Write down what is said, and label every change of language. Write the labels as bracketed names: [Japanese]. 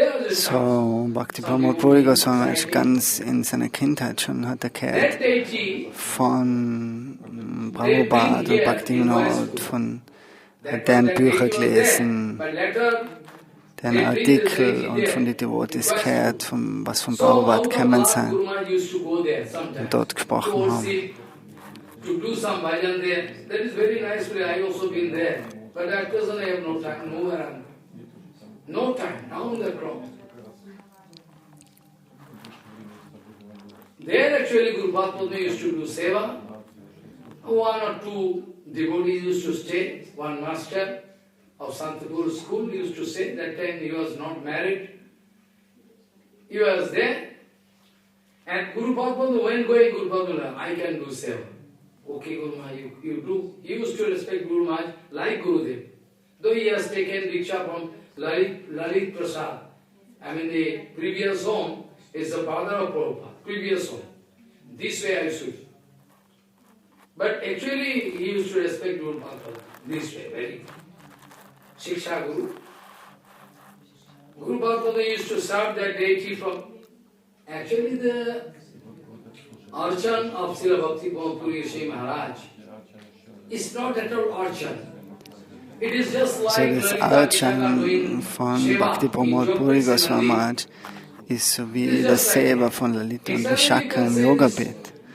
[German] So, Bhakti Pramod Puri Goswami ist ganz in seiner Kindheit schon hat er gehört von Prabhupada und Bhaktivinoda, von deren Bücher gelesen, deren Artikel und von den Devotees gehört, was von Prabhupada gekommen sind und dort gesprochen haben. [English] No time, now on the ground. There actually Guru Padma used to do seva. One or two devotees used to stay. One master of Santapur school used to stay. That time he was not married. He was there. And Guru Padma, when going, Guru Padma, I can do seva. Okay, Guru Maharaj, you do. He used to respect Guru Maharaj like Gurudev. Though he has taken diksha from Lalit Prasad. I mean, the previous home is the father of Prabhupada. Previous home. This way I should. But actually, he used to respect Guru Padma. This way, very. Shiksha Guru. Guru Padma used to serve that deity from. Actually, the archan of Srila Bhakti Puri Sri Maharaj is not at all archan. [German] So das Archan von Bhakti Pramod Puri Goswami Maharaj ist so wie das Seva von Lalita und Vishaka im Yoga-Bett.